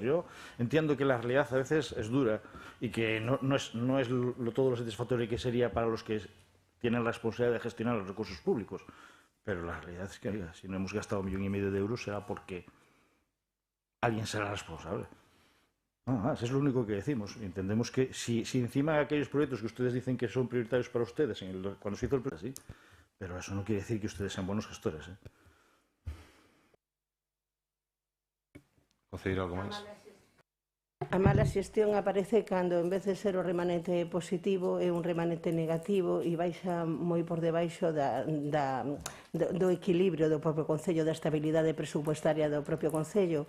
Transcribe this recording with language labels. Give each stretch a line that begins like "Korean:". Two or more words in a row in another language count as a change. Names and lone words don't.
Spanish: Yo entiendo que la realidad a veces es dura y que no es todo lo satisfactorio que sería para los que tienen la responsabilidad de gestionar los recursos públicos, pero la realidad es que, oiga, si no hemos gastado 1,5 millones de euros será porque alguien será responsable. Nada más, es lo único que decimos. Entendemos que si encima de aquellos proyectos que ustedes dicen que son prioritarios para ustedes cuando se hizo el proyecto, sí. Pero eso no quiere decir que ustedes sean buenos gestores, ¿eh?
Galician: Concelleira, algo máis? A mala xestión aparece cando, en vez de ser o remanente positivo, é un remanente negativo e baixa moi por debaixo do equilibrio do propio Concello, da estabilidade presupuestaria do propio Concello.